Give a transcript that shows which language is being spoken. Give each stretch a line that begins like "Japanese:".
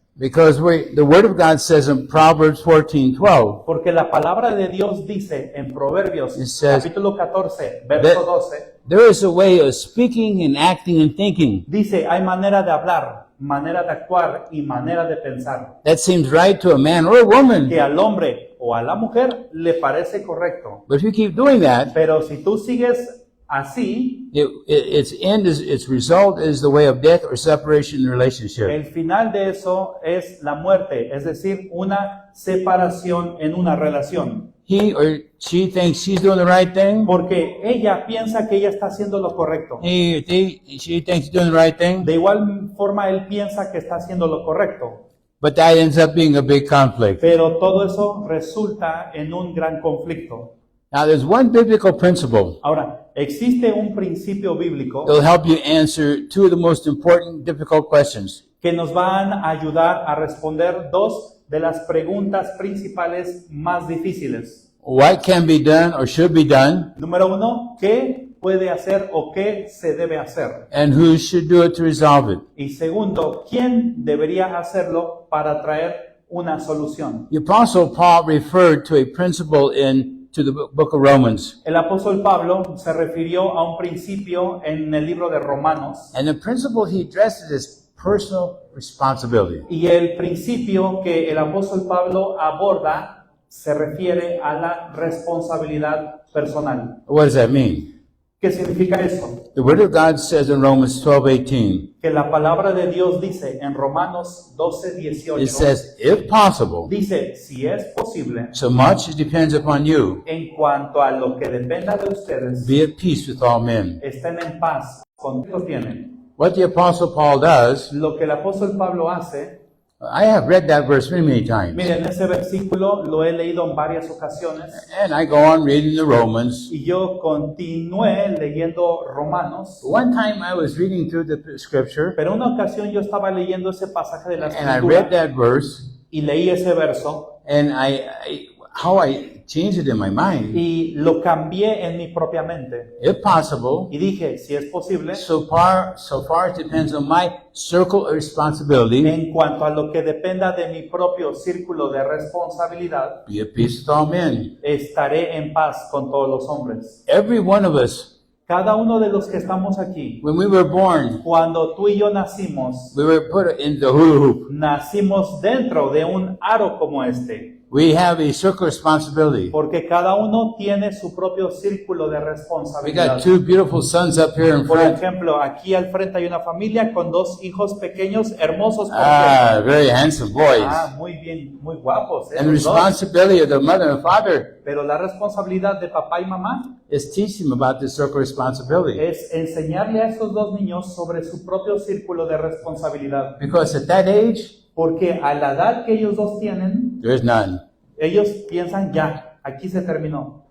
English: Because the Word of God says in Proverbs 14:12,
Spanish: Porque la palabra de Dios dice en Proverbios
English: It says
Spanish: capítulo 14, verso
English: that-
Spanish: 12,
English: there is a way of speaking and acting and thinking
Spanish: dice, hay manera de hablar, manera de actuar y manera de pensar,
English: that seems right to a man or a woman.
Spanish: que al hombre o a la mujer le parece correcto.
English: But if you keep doing that,
Spanish: Pero si tú sigues así,
English: its result is the way of death or separation in the relationship.
Spanish: el final de eso es la muerte, es decir, una separación en una relación.
English: He or she thinks she's doing the right thing.
Spanish: Porque ella piensa que ella está haciendo lo correcto.
English: She thinks she's doing the right thing.
Spanish: De igual forma, él piensa que está haciendo lo correcto.
English: But that ends up being a big conflict.
Spanish: Pero todo eso resulta en un gran conflicto.
English: Now, there's one biblical principle
Spanish: Ahora, existe un principio bíblico
English: that will help you answer two of the most important, difficult questions.
Spanish: que nos van a ayudar a responder dos de las preguntas principales más difíciles.
English: What can be done or should be done,
Spanish: Número uno, ¿qué puede hacer o qué se debe hacer?
English: and who should do it to resolve it.
Spanish: Y segundo, ¿quién debería hacerlo para traer una solución?
English: The Apostle Paul referred to a principle to the book of Romans.
Spanish: El apóstol Pablo se refirió a un principio en el libro de Romanos
English: And the principle he addresses is personal responsibility.
Spanish: y el principio que el apóstol Pablo aborda se refiere a la responsabilidad personal.
English: What does that mean?
Spanish: ¿Qué significa eso?
English: The Word of God says in Romans 12:18,
Spanish: Que la palabra de Dios dice en Romanos
English: it
Spanish: 12:18,
English: says, if possible,
Spanish: dice, si es posible,
English: so much as depends upon you,
Spanish: en cuanto a lo que dependa de ustedes,
English: be at peace with all men.
Spanish: estén en paz con Dios tienen.
English: What the Apostle Paul does,
Spanish: Lo que el apóstol Pablo hace,
English: I have read that verse many, many times.
Spanish: miren, ese versículo lo he leído en varias ocasiones
English: And I go on reading the Romans.
Spanish: y yo continué leyendo Romanos,
English: One time I was reading through the scripture,
Spanish: pero una ocasión yo estaba leyendo ese pasaje de la
English: and I read
Spanish: escritura
English: that verse,
Spanish: y leí ese verso
English: and how I changed it in my mind.
Spanish: y lo cambié en mi propia mente
English: If possible,
Spanish: y dije, si es posible,
English: so far it depends on my circle of responsibility,
Spanish: en cuanto a lo que dependa de mi propio círculo de responsabilidad,
English: be at peace with all men.
Spanish: estaré en paz con todos los hombres.
English: Every one of us,
Spanish: Cada uno de los que estamos aquí,
English: when we were born,
Spanish: cuando tú y yo nacimos,
English: we were put in the hula hoop.
Spanish: nacimos dentro de un aro como este,
English: We have a circle of responsibility.
Spanish: porque cada uno tiene su propio círculo de
English: We
Spanish: responsabilidad.
English: got two beautiful sons up here in
Spanish: Por
English: front.
Spanish: ejemplo, aquí al frente hay una familia con dos hijos pequeños, hermosos por
English: Very handsome boys.
Spanish: muy bien, muy guapos,
English: And the
Spanish: los dos.
English: responsibility of the mother and father
Spanish: Pero la responsabilidad de papá y mamá
English: is teach them about this circle of responsibility.
Spanish: es enseñarle a esos dos niños sobre su propio círculo de responsabilidad.
English: Because at that age,
Spanish: Porque a la edad que ellos dos tienen,
English: there's none.
Spanish: ellos piensan ya, aquí se terminó.